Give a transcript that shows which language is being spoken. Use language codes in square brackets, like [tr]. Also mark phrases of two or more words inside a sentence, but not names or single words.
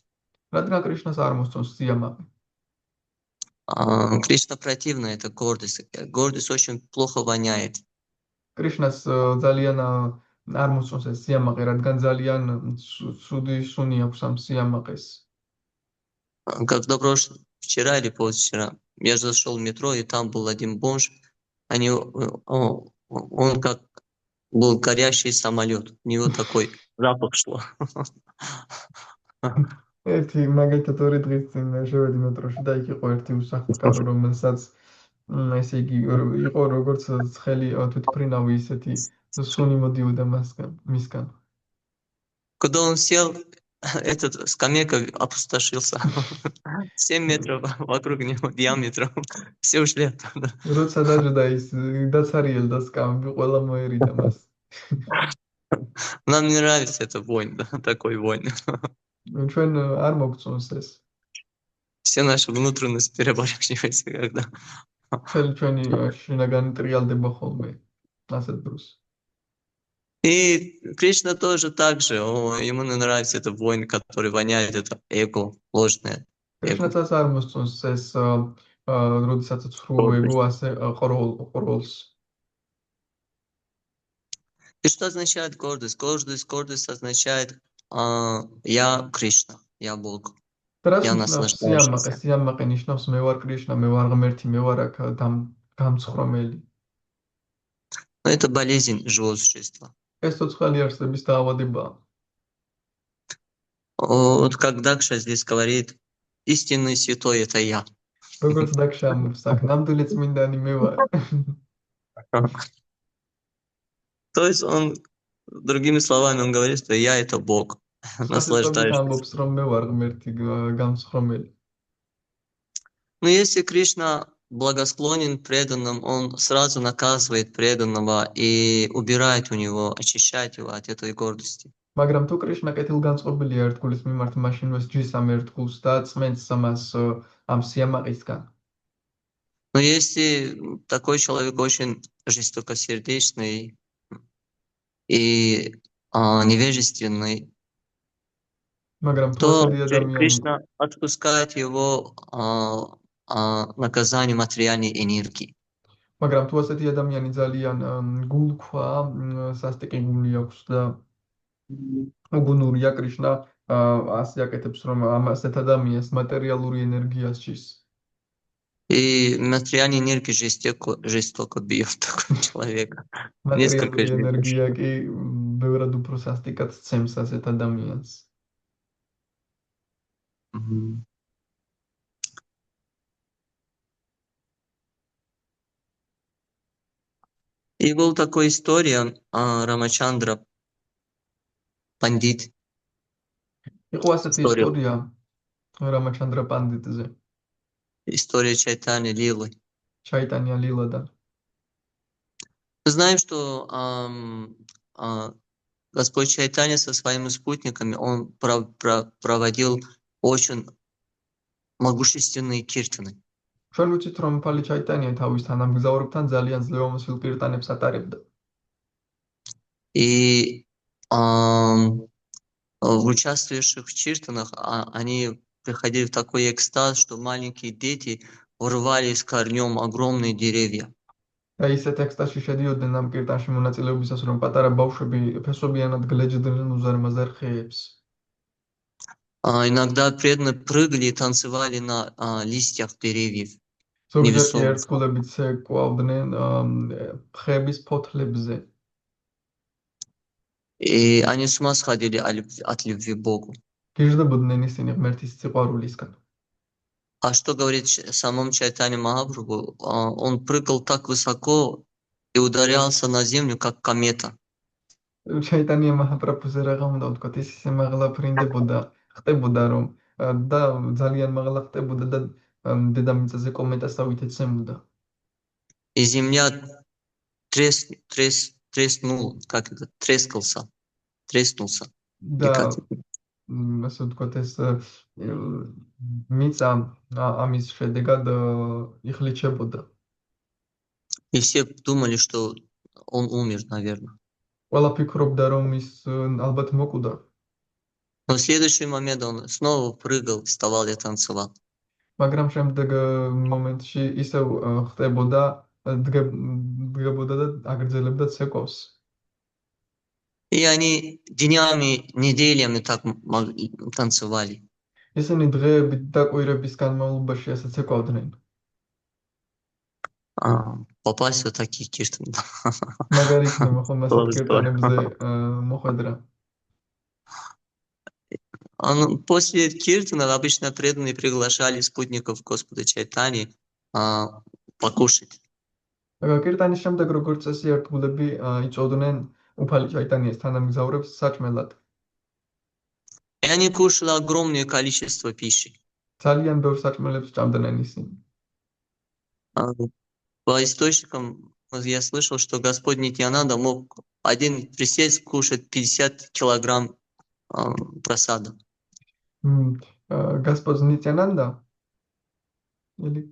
[ka] რადგან კრიშნას არ მოსწონს სიამაყე. [ru] Кришна противна эта гордость. Гордость очень плохо воняет. [ka] კრიშნას ძალიან არ მოსწონს ეს სიამაყე, რადგან ძალიან ცუდი სუნი აქვს ამ სიამაყეს. [ru] Когда вчера или позавчера я зашел в метро, и там был один бомж. Он как был горящий самолет. У него такой запах шло. [ka] ერთი მაგალითად ორი დღის წინ შევედი მეტროში და იქ იყო ერთი უსახლკარო, რომელსაც ესე იგი იყო როგორც ცხელი თვითმფრინავი ისეთი სუნი მოდიოდა მისგან. [ru] Когда он сел, этот скамейка опустошился. 7 метров вокруг него диаметром. Все ушли оттуда. [ka] როცა დაჯდა ის დაცარიელდა სკამები, ყველა მოერიდა მას. [ru] Нам не нравится эта вонь, да, такой вонь. [ka] ჩვენ არ მოგწონს ეს. [ru] Все наши внутренности перебарщиваются, когда... [ka] მთელი ჩვენი შინაგანი ტრიალდება ხოლმე ასეთ დროს. [ru] И Кришна тоже так же, ему не нравится это воин, который воняет, это эго, ложное эго. [ka] კრიშნაცაც არ მოსწონს ეს როდესაც ცრუ ეგო ასე ყროლს. [ru] И что означает гордость? Гордость означает я Кришна, я Бог. Teraz Я [ka] ნიშნავს [ru] наслаждающийся. [ka] სიამაყე ნიშნავს მე ვარ კრიშნა, მე ვარ ღმერთი, მე ვარ აქ გამცხრომელი. [ru] Но это болезнь живого существа. [ka] ეს ცოცხალი არსების დაავადებაა. [ru] Вот как Дакша здесь говорит, истинный святой это я. [ka] როგორც დაქშა ამბობს, აქ ნამდვილი წმინდანი მე ვარ. [ru] То есть он, другими словами, он говорит, что я это Бог, наслаждающийся. [ka] ამბობს, რომ მე ვარ ღმერთი გამცხრომელი. [ru] Но если Кришна благосклонен преданным, он сразу наказывает преданного и убирает у него, очищает его от этой гордости. [ka] მაგრამ თუ კრიშნა კეთილგანწყობილია ერთგულის მიმართ, მაშინვე სჯის ამ ერთგულს და წმენს ამას ამ სიამაყისგან. [ru] Но если такой человек очень жестокосердечный и невежественный, [ka] მაგრამ თუ [ru] то [ka] ასეთი ადამიანი [ru] Кришна отпускает его наказание материальной энергии. [ka] მაგრამ თუ ასეთი ადამიანი ძალიან გულქვა, სასტიკი გული აქვს და უგუნურია, კრიშნა ასე აკეთებს, რომ ამ ასეთ ადამიანს მატერიალური ენერგია სჯის. [ru] И материальная энергия жестоко бьет такого человека. Несколько [ka] მატერიალური [ru] жизней. [ka] ენერგია კი ბევრად უფრო სასტიკად სცემს ასეთ ადამიანს. Мгм. [ru] И была такая история, Рамачандра Пандит. [ka] იყო ასეთი ისტორია რამაჩანდრა პანდიტზე, [ru] История Чайтани Лилы. [ka] ჩაიტანია ლილადან. [ru] Мы знаем, что Господь Чайтанья со своими спутниками, он проводил очень могущественные киртаны. [ka] ჩვენ ვიცით, რომ ფალი ჩაიტანია თავის თანამგზავრებთან ძალიან ძლევამოსილ კირტანებს ატარებდა. [ru] И участвующих в киртанах, они приходили в такой экстаз, что маленькие дети вырвались корнем огромные деревья. [ka] და ისეთ ექსტაზში შედიოდნენ ამ კირტანში მონაწილეობისას, რომ პატარა ბავშვები ფესვებიანად გლეჯდნენ უზარმაზარ ხეებს. [ru] Иногда преданные прыгали и танцевали на листьях деревьев. [ka] ზოგიერთი ერთგულები ცეკვავდნენ ხეების ფოთლებზე. [ru] И они с ума сходили от любви к Богу. [ka] გიждდებოდნენ ისინი ღმერთის სიყვარულისგან. [ru] А что говорит о самом Чайтане Махапрабху? Он прыгал так высоко и ударялся на землю, как комета. [ka] ჩაიტანია მაჰაპრაბჰუზე რა უნდა ვთქვათ, ის ისე მაღლა ფრინდებოდა, ხტებოდა რომ და ძალიან მაღლა ხტებოდა და დედამიწაზე კომეტასავით ეცემოდა. [ru] И земля треснула, как это, треснулся. [ka] და ასე ვთქვათ, ეს მიწა ამის შედეგად იხლიჩებოდა. [ru] И все думали, что он умер, наверное. [ka] ყველა ფიქრობდა, რომ ის ალბათ მოკვდა. [ru] Но в следующий момент он снова прыгал, вставал и танцевал. [ka] მაგრამ შემდეგ მომენტში ისევ ხტებოდა, დგებოდა და აგრძელებდა ცეკვავს. [ru] И они днями, неделями так танцевали. [ka] ისინი დღეებით და კვირების განმავლობაში ასე ცეკვავდნენ. [ru] Попасть в такие киртаны. [ka] მაგარი იქნება ხომ ასეთ კირტანებზე მოხვედრა. [ru] После киртана обычно преданные приглашали спутников Господа Чайтани покушать. [ka] კირტანის შემდეგ როგორც წესი ერთგულები იწოდნენ უფალი ჩაიტანიას თანამგზავრებს საჭმელად. [ru] И они кушали огромное количество пищи. [ka] ძალიან ბევრ საჭმელებს ჭამდნენ ისინი. [ru] По источникам я слышал, что Господь Нитьянанда мог один присесть кушать 50 килограмм просада. Господь Нитянанда или